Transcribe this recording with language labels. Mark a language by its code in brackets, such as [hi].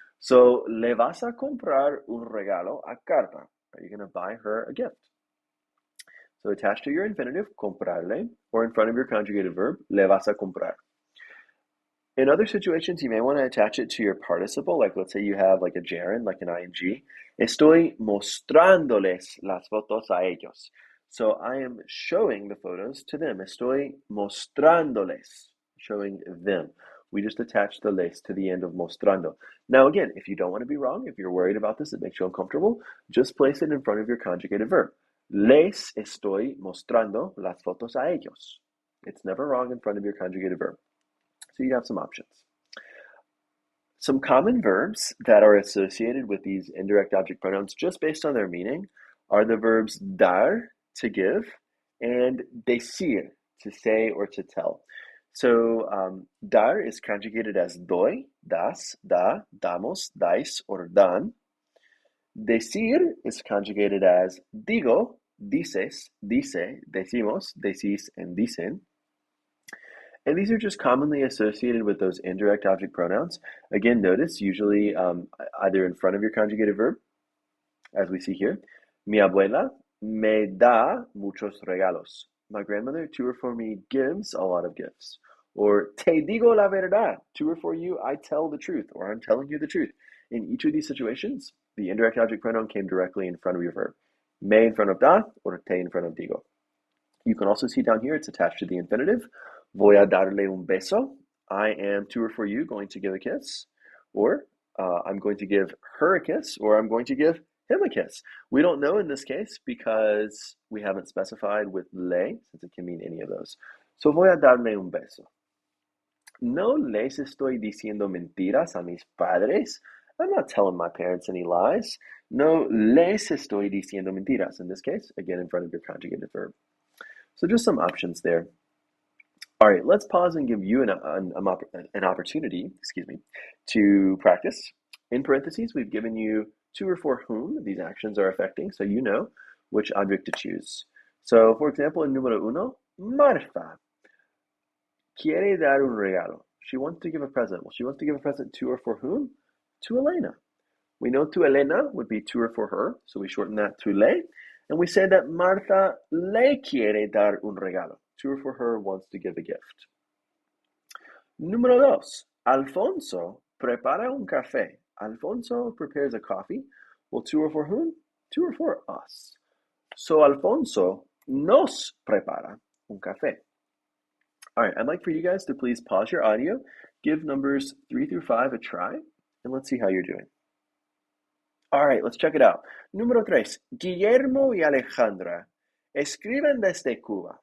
[es] So, le vas a comprar un regalo a Carla. [en] Are you going to buy her a gift? So attached to your infinitive, comprarle, or in front of your conjugated verb, [es] le vas a comprar. [en] In other situations, you may want to attach it to your participle, like let's say you have like a gerund, like an ing. [es] Estoy mostrándoles las fotos a ellos. [en] So I am showing the photos to them. [es] Estoy mostrándoles, [en] showing them. We just attach the les to the end of mostrando. Now again, if you don't want to be wrong, if you're worried about this, it makes you uncomfortable, just place it in front of your conjugated verb. [es] Les estoy mostrando las fotos a ellos. [en] It's never wrong in front of your conjugated verb. So you have some options. Some common verbs that are associated with these indirect object pronouns, just based on their meaning, are the verbs dar, to give, and decir, to say or to tell. So dar is conjugated as doy, das, da, damos, dais, or dan. Decir is conjugated as digo, dices, dice, decimos, decís, and dicen. And these are just commonly associated with those indirect object pronouns. Again, notice usually either in front of your conjugated verb, as we see here. [es] Mi abuela me da muchos regalos. [en] My grandmother, to or for me, gives a lot of gifts. Or [es] te digo la verdad. [en] To or for you, I tell the truth, or I'm telling you the truth. In each of these situations, the indirect object pronoun came directly in front of your verb. Me in front of da, or te in front of digo. You can also see down here, it's attached to the infinitive. [es] Voy a darle un beso. [en] I am, to or for you, going to give a kiss. Or I'm going to give her a kiss, or I'm going to give him a kiss. We don't know in this case because we haven't specified with le, since it can mean any of those. [es] So voy a darle un beso. No les estoy diciendo mentiras a mis padres. [en] I'm not telling my parents any lies. [es] No les estoy diciendo mentiras. [en] In this case, again, in front of your conjugated verb. So just some options there. All right, let's pause and give you an opportunity, to practice. In parentheses, we've given you to or for whom these actions are affecting, so you know which object to choose. So, for example, in [es] número uno, Marta quiere dar un regalo. [en] She wants to give a present. Well, she wants to give a present to or for whom? To Elena. We know to Elena would be to or for her, so we shorten that to le. And we say that [es] Marta le quiere dar un regalo. [en] To or for her wants to give a gift. [es] Número dos, Alfonso prepara un café. [en] Alfonso prepares a coffee. Well, to or for whom? To or for us. [es] So Alfonso nos prepara un café. [en] All right, I'd like for you guys to please pause your audio, give numbers 3 through 5 a try, and let's see how you're doing. All right, let's check it out. [es] Número 3, Guillermo y Alejandra escriben desde Cuba.